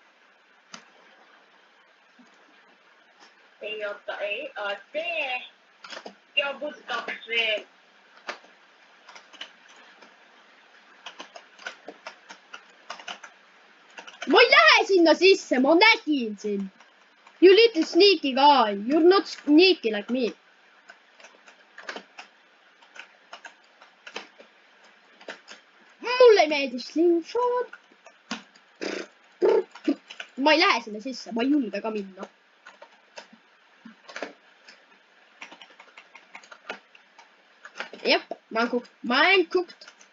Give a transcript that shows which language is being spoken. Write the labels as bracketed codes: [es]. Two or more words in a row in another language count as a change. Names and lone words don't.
[et] Ei oota, see. Ja võtaks veel. Ma ei lähe sinna sisse, ma nägin sind. [en] You little sneaky guy. You're not sneaky like me. [et] Mulle ei meeldi slingshot. Ma ei lähe sinna sisse, ma ei julge ka minna. Jep, ma olen cooked.